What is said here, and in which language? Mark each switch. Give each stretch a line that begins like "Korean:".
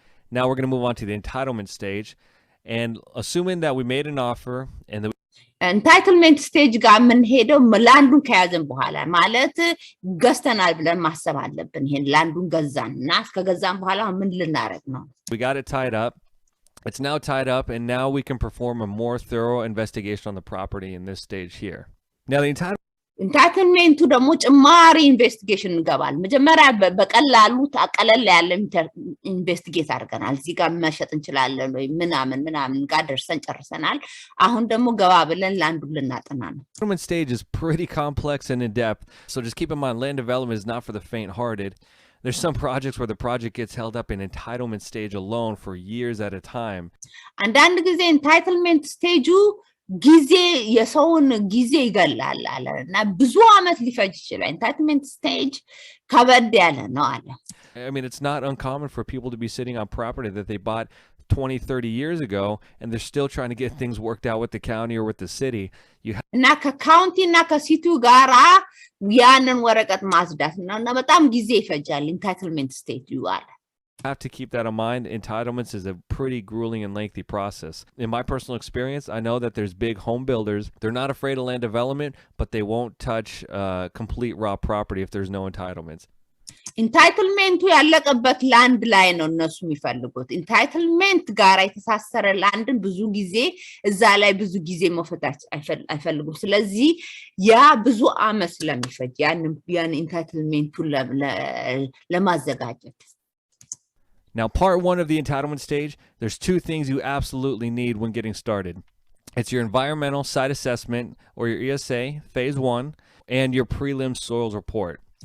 English: Now we're going to move on to the entitlement stage and assuming that we made an offer and the
Amharic: Entitlement stage ጋር ምን ሄደው ላንዱን ከያዘን በኋላ ማለት ገዝተናል ብለን ማሰብ አለብን ይሄን ላንዱን ገዛንና ከገዛን በኋላ ምን ልናረግ ነው
English: We got it tied up. It's now tied up and now we can perform a more thorough investigation on the property in this stage here. Now the
Amharic: entitlement ደግሞ ጭማሪ ኢንቨስቲጌሽን እንገባል መጀመሪያ በቀላሉ ታቀለል ያለ ኢንቨስቲጌት አድርገናል እዚህ ጋር መሸጥ እንችላለን ወይ ምናምን ጋር ደርሰን ጨርሰናል አሁን ደግሞ ገባ ብለን ላንዱን ልናጠና ነው
English: Entitlement stage is pretty complex and in depth, so just keep in mind land development is not for the faint-hearted. There's some projects where the project gets held up in entitlement stage alone for years at a time.
Amharic: አንዳንድ ጊዜ entitlement stage ጊዜ የሰውን ጊዜ ይገላል አለና ብዙ አመት ሊፈጅ ይችላል entitlement stage ከበድ ያለ ነው አለ
English: I mean it's not uncommon for people to be sitting on property that they bought 20-30 years ago and they're still trying to get things worked out with the county or with the city
Amharic: እና ከካውንቲ እና ከሲቲው ጋራ ያንን ወረቀት ማስዳት እና በጣም ጊዜ ይፈጃል entitlement stage ይዋል
English: Have to keep that in mind. Entitlements is a pretty grueling and lengthy process. In my personal experience, I know that there's big home builders. They're not afraid of land development, but they won't touch complete raw property if there's no entitlements.
Amharic: Entitlement ያለቀበት ላንድ ላይ ነው እነሱ የሚፈልጉት entitlement ጋር የተሳሰረ ላንድን ብዙ ጊዜ እዛ ላይ ብዙ ጊዜ መፈታች አይፈልጉም ስለዚህ ያ ብዙ አመት ስለሚፈጅ ያን entitlementን ለማዘጋጀት
English: Now, part one of the entitlement stage, there's two things you absolutely need when getting started. It's your environmental site assessment, or your ESA, phase 1, and your prelim soils report.